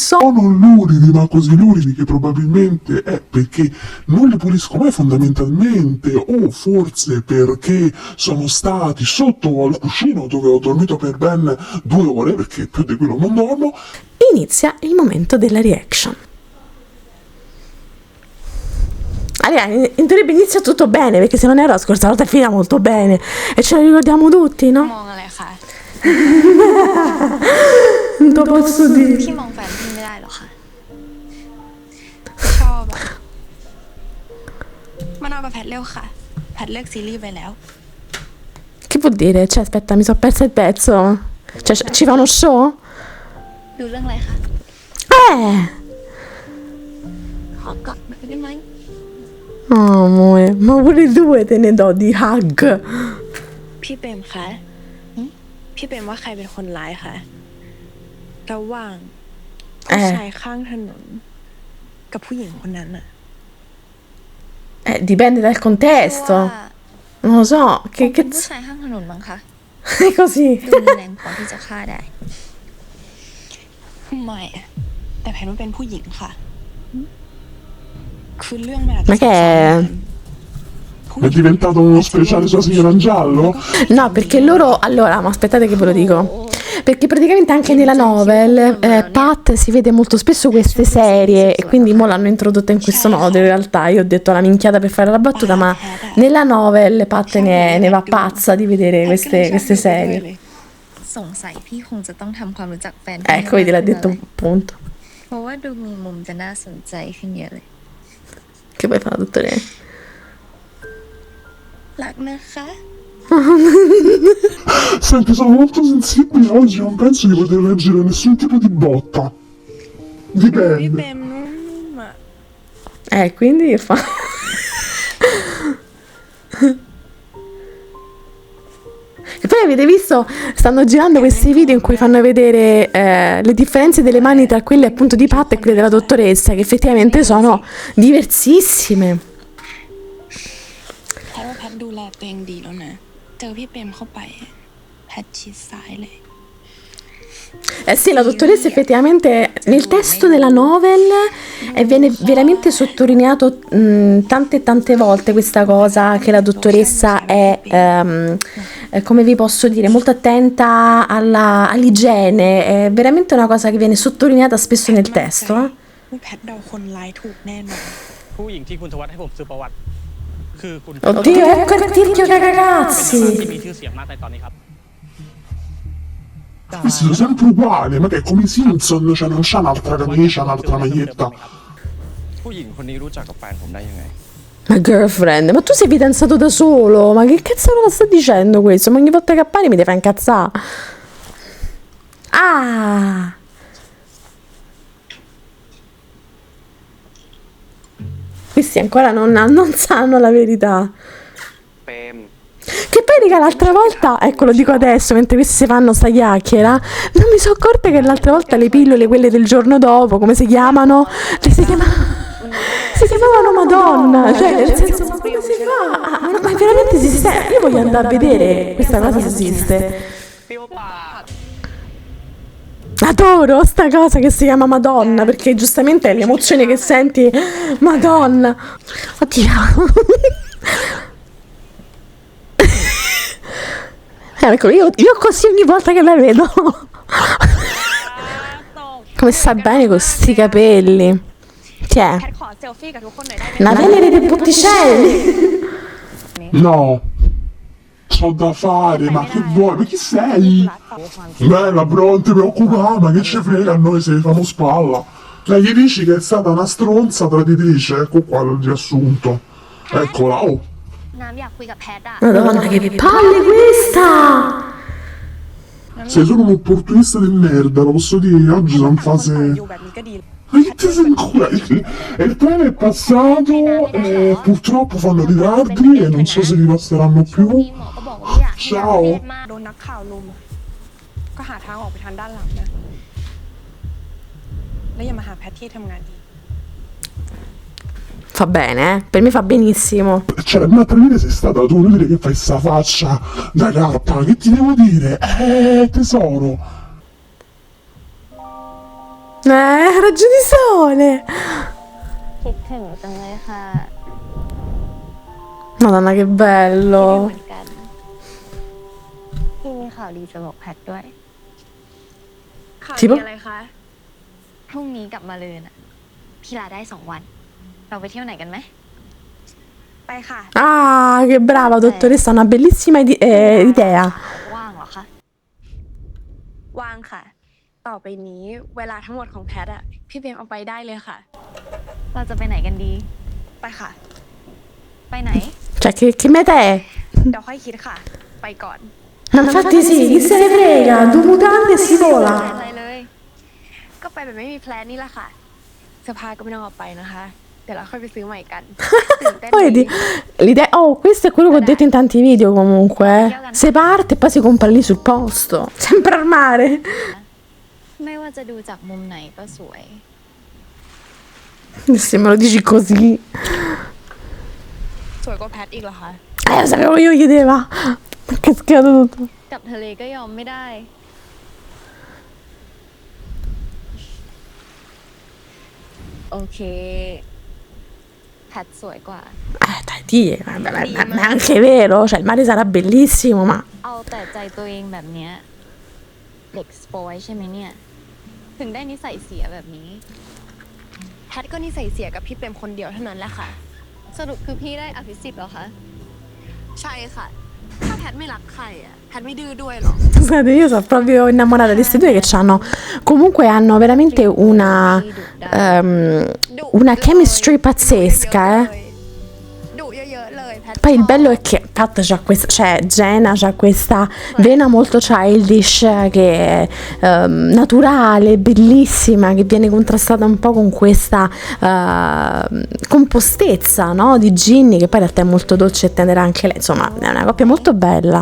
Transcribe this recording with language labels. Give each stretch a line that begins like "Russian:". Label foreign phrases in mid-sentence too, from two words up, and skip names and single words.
Italian: Sono luridi, ma così luridi che probabilmente è perché non li pulisco mai fondamentalmente, o forse perché sono stati sotto al cuscino dove ho dormito per ben 2 ore, perché più di quello non dormo. inizia il momento della reaction. Allora, in teoria inizia tutto bene, perché se non era la scorsa volta finita molto bene e ce lo ricordiamo tutti, no?
Thai: มองอะไรคะ
Italian: Non posso dire.
Thai: พี่มองแฟนพี่ไม่ได้หรอคะชอบอะมานอนกับแพทเร็วค่ะแพทเลิกซีรีส์ไปแล้ว
Italian: Che vuol dire? Cioè, aspetta, mi sono persa il pezzo. Cioè, ci fa uno show?
Thai: ดูเรื่องอะไรคะ ขอกอดหน่อยได้ไหม
Italian: Oh, amore, ma pure due te ne do di hug.
Thai: พี่เปรมคะพี่เปรมว่าใครเป็นคนร้ายคะระหว่างผู้ชายข้างถนนกับผู้หญิงคนนั้นอะ
Italian: Dipende dal
Thai: เพราะ
Italian: contesto.
Thai: ว่า
Italian: Non lo so,
Thai: คงเป็น
Italian: che
Thai: ผู้ชายข้างถนนมั้งคะ
Italian: è così.
Thai: ดูมีแรงพอที่จะฆ่าได้ไม่อะแต่แพทว่าเป็นผู้หญิงค่ะคือเรื่องมันอาจจะ
Italian: Ma che è? È diventato uno speciale sulla signora in giallo? No, perché loro... Allora, ma aspettate che ve lo dico. Perché praticamente anche nella novel Pat si vede molto spesso queste serie e quindi mo l'hanno introdotta in questo modo. In realtà io ho detto la minchiata per fare la battuta, ma nella novel Pat ne va pazza di vedere queste serie.
Thai: สงสัยพี่คงจะต้องทำความรู้จักแฟน
Italian: Ecco, vedi, l'ha detto un punto.
Thai: เพราะว่าดูมีมุมจะน่าสนใจขึ้นเยอะเลย
Italian: Che poi fa la dottoressa.
Thai: รักนะคะ
Italian: Senti, sono molto sensibile oggi, non penso di poter reggere nessun tipo di botta.
Thai: พี่เปร
Italian: Dipende.
Thai: มนุ่มอ่ะ
Italian: Quindi che fa? E poi avete visto, stanno girando questi video in cui fanno vedere le differenze delle mani tra quelle appunto di Pat e quelle della dottoressa, che effettivamente sono diversissime.
Thai: แพทว่าแพทดูแลตัวเองดีแล้วนะ เจอพี่เปรมเข้าไปแพทชิดซ้ายเลย
Italian: Eh sì, la dottoressa effettivamente nel testo della novel viene veramente sottolineato tante e tante volte questa cosa che la dottoressa è, come vi posso dire, molto attenta all'igiene, è veramente una cosa che viene sottolineata spesso nel testo.
Thai: ว่าแพทเดาคนร้ายถูกแน่นอน ผู้หญิงที่คุณธวัฒน์ให้ผมซื้อประวัติคือคุณ
Italian: Oddio, ecco il tirchio dei
Thai: เป็นนัก
Italian: ragazzi!
Thai: ที่มีชื่อเสียงมากในตอนนี้ครับ
Italian: Questi sono sempre uguali, ma che è come i Simpson, cioè non c'ha un'altra camicia, un'altra maglietta.
Thai: ผู้หญิงคนนี้รู้จักกับแฟนผมได้ยังไง
Italian: Ma girlfriend, ma tu sei fidanzato da solo? Ma che cazzo sta dicendo questo? Ma ogni volta che appari mi deve incazzare. Ah! Questi ancora non sanno la verità. เปรม Che poi, raga, l'altra volta, ecco lo dico adesso, mentre questi si fanno sta chiacchiera, non mi sono accorta che l'altra volta le pillole, quelle del giorno dopo, come si chiamano? Si chiamavano Madonna, cioè nel senso, ma come si fa? Ma veramente esiste? Io voglio andare a vedere questa cosa se esiste.
Thai: เปรี้ยวปาก
Italian: Adoro sta cosa che si chiama Madonna, perché giustamente è l'emozione che senti, Madonna. Oddio. Ecco, io così ogni volta che la vedo. Come sta bene con sti capelli. Chi è?
Thai: แพทขอเซลฟี่กับทุกคนหน่อยได้ไหม
Italian: Una Venere dei Botticelli. No, c'ho da fare, ma che vuoi? Ma chi sei? Bella, bro, non ti preoccupare, ma che ci frega a noi se famo spalla. Cioè, gli dici che è stata una stronza traditrice, ecco qua il riassunto. Eccola, oh.
Thai: น้ำอยากคุยกับแพทอะ
Italian: Madonna, che palle questa! Sei solo un opportunista di merda, lo posso dire, oggi sono in
Thai: คน
Italian: fase...
Thai: อยู่แบบนี้ก็ดี
Italian: Ma che ti sei ancora? Il treno è passato e purtroppo fanno ritardi e non so se li passeranno
Thai: ช่วง
Italian: più.
Thai: นี้หมอก็บอกว่าไม่อยากให้ยาเครียดมาก โดนนักข่าวลุมอะก็หาทางออกไปทางด้านหลังนะ แล้วอย่ามาหาแพทที่ทำงานดี
Italian: Fa bene, per me fa benissimo. Cioè, l'altra mese sei stata tu, non dire che fai sta faccia da gatta, che ti devo dire? Tesoro. Raggio di sole.
Thai: คิดถึงจังเลยค่ะ
Italian: Madonna, che
Thai: คิดถึง
Italian: bello.
Thai: เหมือนกันพี่มีข่าวดีจะบอกแพทด้วย ข่าว ที่ ดี ปะ อะไรคะ พรุ่งนี้กลับมาเลยน่ะพี่ลาได้2 วัน เราไปเที่ยวไหนกันไหม ไปค่ะ
Italian: Ah, che brava dottoressa, una bellissima idea.
Thai: ว่างเหรอคะ ว่างค่ะ ต่อไปนี้เวลาทั้งหมดของแพทอะพี่เบมเอาไปได้เลยค่ะ เราจะไปไหนกันดี ไปค่ะ ไปไหน
Italian: Cioè, che meta è?
Thai: เดี๋ยวค่อยคิดค่ะ ไปก่อน
Italian: Ma infatti sì, chi se ne frega, 2 mutande e si
Thai: ไม่
Italian: vola.
Thai: อะไรเลย ก็ไปแบบไม่มีแพลนนี่แหละค่ะ เสื้อผ้าก็ไม่ต้องเอาไปนะคะ เดี๋ยวเราค่อยไปซื้อใหม่กัน ตื่นเต้น
Italian: Poi
Thai: ดี
Italian: l'idea, oh, questo è quello che ho detto in tanti video comunque. Se parte e poi si compra lì sul posto, sempre al mare.
Thai: ไม่ว่าจะดูจากมุมไหนก็สวย
Italian: Se me lo dici così.
Thai: สวยกว่าแพทอีกเหรอคะ
Italian: Lo sapevo io chiedeva. Che schiato tutto.
Thai: กับทะเลก็ยอมไม่ได้ โอเค แพทสวยกว่า
Italian: Dai, ma è anche vero, cioè il mare sarà bellissimo, ma
Thai: เอาแต่ใจตัวเองแบบเนี้ยเด็กสปอยใช่ไหมเนี่ย ถึงได้นิสัยเสียแบบนี้ แพทก็นิสัยเสียกับพี่เปรมคนเดียวเท่านั้นแหละค่ะ สรุปคือพี่ได้อภิสิทธิ์เหรอคะ ใช่ค่ะ ถ้าแพทไม่รักใครอะแพทไม่ดื้อด้วยหรอก
Italian: scusate, io sono proprio innamorata di questi due che hanno comunque hanno veramente una chemistry pazzesca, eh.
Thai: ดุเยอะๆเลยแพท
Italian: Poi il bello è che Pat c'ha questa, cioè Jenna c'ha questa vena molto childish che è naturale, bellissima, che viene contrastata un po' con questa compostezza, no? Di Ginny, che poi in realtà è molto dolce e tenera anche lei, insomma è una coppia molto bella.